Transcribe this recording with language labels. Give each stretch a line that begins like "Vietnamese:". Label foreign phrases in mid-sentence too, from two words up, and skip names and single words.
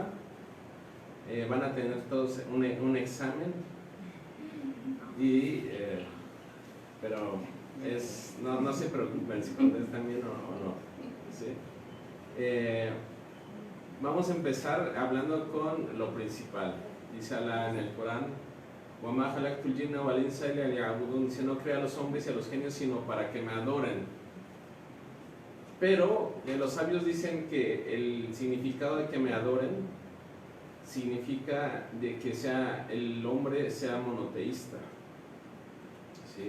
Spanish: Van a tener todos un examen y pero no se preocupen si contestan bien o no, ¿sí? Vamos a empezar hablando con lo principal. Dice Allah en el Corán:
Arabic: وَمَا خَلَقْتُ الْجِنَّ وَالْإِنسَ إِلَّا لِيَعْبُدُونِ.
Spanish: Dice, no crea a los hombres y a los genios sino para que me adoren. Pero los sabios dicen que el significado de que me adoren significa de que el hombre sea monoteísta, ¿sí?